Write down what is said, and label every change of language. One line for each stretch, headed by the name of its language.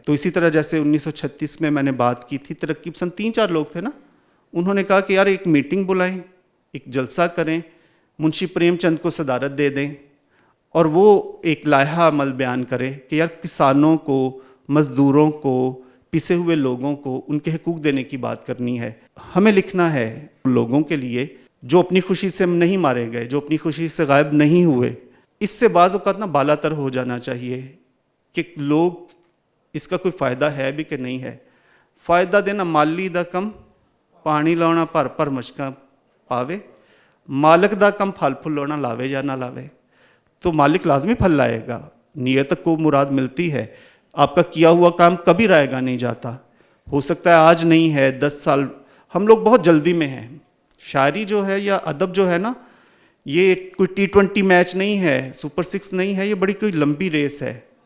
Urdu: تو اسی طرح جیسے 1936 میں نے بات کی تھی، ترقی پسند 3-4 لوگ تھے نا، انہوں نے کہا کہ یار ایک میٹنگ بلائیں، ایک جلسہ کریں، منشی پریم چند کو صدارت دے دیں، اور وہ ایک لائحہ عمل بیان کرے کہ یار کسانوں کو، مزدوروں کو، پسے ہوئے لوگوں کو ان کے حقوق دینے کی بات کرنی ہے. ہمیں لکھنا ہے لوگوں کے لیے جو اپنی خوشی سے نہیں مارے گئے، جو اپنی خوشی سے غائب نہیں ہوئے. اس سے بعض اوقات نا بالا تر ہو جانا چاہیے کہ لوگ اس کا کوئی فائدہ ہے بھی کہ نہیں ہے.
Punjabi: فائدہ دینا مالی دا کم پانی لاؤنا پر مشکاں پاوے، مالک دا کم پھل پھلونا لاوے یا نہ لاوے.
Urdu: تو مالک لازمی پھل لائے گا، نیت کو مراد ملتی ہے. آپ کا کیا ہوا کام کبھی رائے گا نہیں جاتا. ہو سکتا ہے آج نہیں ہے، 10 سال. ہم لوگ بہت جلدی میں ہیں. شاعری جو ہے یا ادب جو ہے نا، یہ کوئی T20 میچ نہیں ہے، سپر 6 نہیں ہے، یہ بڑی کوئی لمبی ریس ہے.